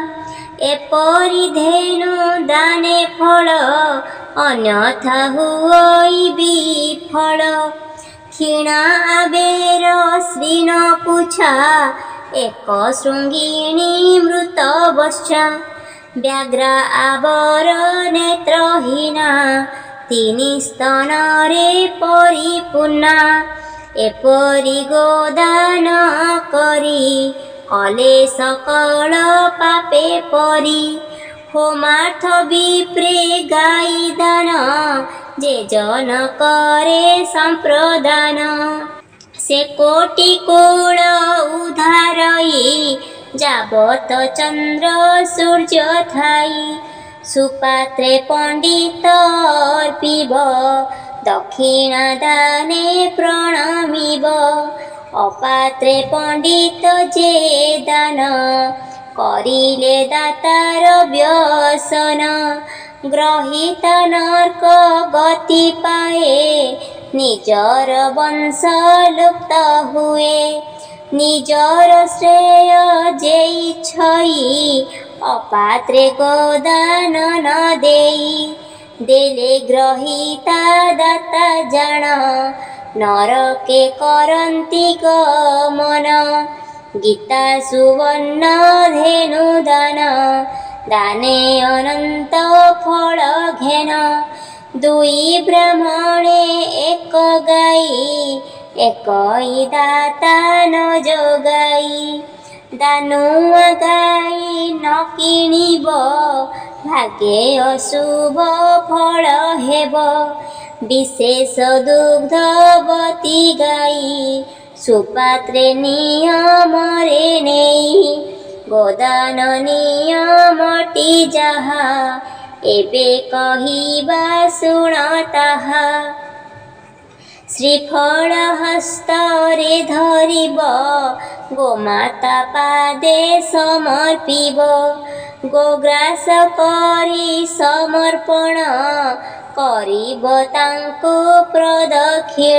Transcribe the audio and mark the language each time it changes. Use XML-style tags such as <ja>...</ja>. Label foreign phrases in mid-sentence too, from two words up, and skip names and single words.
<or>ଏପରି ଧେନୁ ଦାନେ ଫଳ ଅନ୍ୟଥା ହୁଇ ବିଫଳ କ୍ଷୀଣା ଆବେର ଶ୍ରୀଣ ପୁଛା ଏକ ଶୃଙ୍ଗିଣୀ ମୃତ ବଶ୍ଚା ବ୍ୟାଘ୍ର ଆବର ନେତ୍ରହୀନା ତିନି ସ୍ତନରେ ପରିପୂର୍ଣ୍ଣା ଏପରି ଗୋଦାନ କରି କଲେ ସକଳ ପାପେ ପରି ହୋମାର୍ଥ ବିପ୍ରେ ଗାଈ ଦାନ ଯେ ଜନ କରେ ସମ୍ପ୍ରଦାନ ସେ କୋଟି କୁଳ ଉଧାରଇ ଯାବତ ଚନ୍ଦ୍ର ସୂର୍ଯ୍ୟ ଥାଇ ସୁପାତ୍ରେ ପଣ୍ଡିତ ଅର୍ପିବ ଦକ୍ଷିଣା ଦାନେ ପ୍ରଣମିବ ଅପାତ୍ରେ ପଣ୍ଡିତ ଯେ ଦାନ କରିଲେ ଦାତାର ବ୍ୟସନ ଗ୍ରହିତ ନର୍କ ଗତି ପାଏ ନିଜର ବଂଶ ଲୁପ୍ତ ହୁଏ ନିଜର ଶ୍ରେୟ ଯେ ଇଚ୍ଛଇ ଅପାତ୍ରେ ଗୋଦାନ ନ ଦେଇ ଦେଲେ ଗ୍ରହିତା ଦାତା ଜାଣ ନରକେ କରନ୍ତି ଗମନ ଗୀତା ସୁବର୍ଣ୍ଣ ଧେନୁ ଦାନ ଦାନେ ଅନନ୍ତ ଫଳ ଘେନ ଦୁଇ ବ୍ରାହ୍ମଣେ ଏକ ଗାଈ ଏକଇ ଦାତା ନ ଯୋଗାଇ ଦାନୁଆ ଗାଈ ନ କିଣିବ ଭାଗ୍ୟେ ଅଶୁଭ ଫଳ ହେବ ବିଶେଷ ଦୁଗ୍ଧବତୀ ଗାଈ ସୁପାତ୍ରେ ନିୟମରେ ନେଇ ଗୋଦାନ ନିୟମଟି ଯାହା ଏବେ କହିବା ଶୁଣ ତାହା ଶ୍ରୀଫଳ ହସ୍ତରେ ଧରିବ ଗୋମାତା ପାଦେ ସମର୍ପିବ ଗୋଗ୍ରାସ କରି ସମର୍ପଣ କରିବ ତାଙ୍କୁ ପ୍ରଦକ୍ଷିଣ</or>